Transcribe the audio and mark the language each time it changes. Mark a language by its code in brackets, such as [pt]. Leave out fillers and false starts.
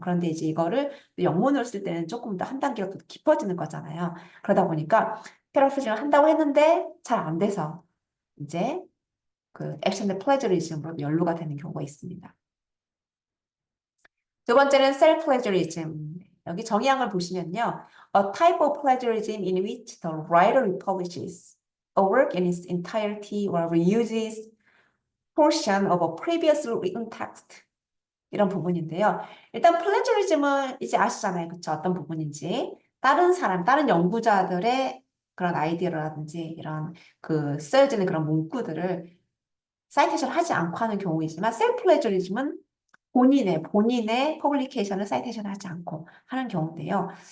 [ko] 그런데 이제 이거를 영문으로 쓸 때는 조금 더 한 단계가 더 깊어지는 거잖아요. 그러다 보니까 패러프레이징을 한다고 했는데 잘 안 돼서 이제 그 액션의 플래저리즘으로 연루가 되는 경우가 있습니다. 두 번째는 self-plagiarism. 여기 정의항을 보시면요. [en] A type of plagiarism in which the writer republishes a work in its entirety or reuses portion of a previously written text. [ko] 이런 부분인데요. 일단 플래저리즘은 이제 아시잖아요. 그쵸? 어떤 부분인지. 다른 사람, 다른 연구자들의 그런 아이디어라든지 이런 그 쓰여지는 그런 문구들을 사이테이션 하지 않고 하는 경우이지만 셀프 플래저리즘은 본인의 퍼블리케이션을 사이테이션 하지 않고 하는 경우인데요.